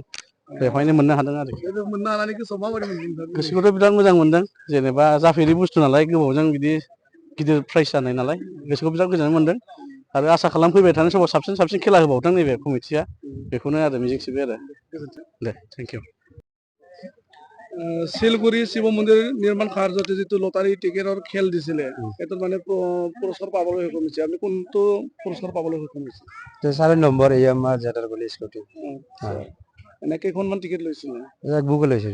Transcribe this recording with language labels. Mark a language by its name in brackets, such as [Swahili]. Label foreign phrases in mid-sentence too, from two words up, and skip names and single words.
[Bodo] बेवहायनो मोननो हादों आरोखि। मोननो हानानै गोसोआव माबायदि मोनदों? गोसोखौथ' बिराद मोजां मोनदों। जेनेबा जाफेरि बुस्थु नालाय गोबावजों बिदि गिदिर प्राइस जानाय नालाय गोसोखौ बिराद गोजोननाय मोनदों आरो आसा खालाम फैबाय थानाय समाव साबसिन खेला होबावथों नैबे कमिटिया बेखौनो आरो मिजिंथिबाय आरो। [English] दे thank you. [Assamese] শিলগুৰি শিৱ মন্দিৰ নিৰ্মাণ কাৰ্যতে যিটো লটাৰী টিকেটৰ খেল দিছিলে এইটো মানে পুৰস্কাৰ পাবলৈ সক্ষম হৈছে। আপুনি কোনটো পুৰস্কাৰ পাবলৈ সক্ষম হৈছে? 4 নম্বৰ ইয়ামাহা জেটাৰ বুলি স্কুটি। এনে কেইখনমান টিকেট লৈছিলে? এক বুক লৈছিল।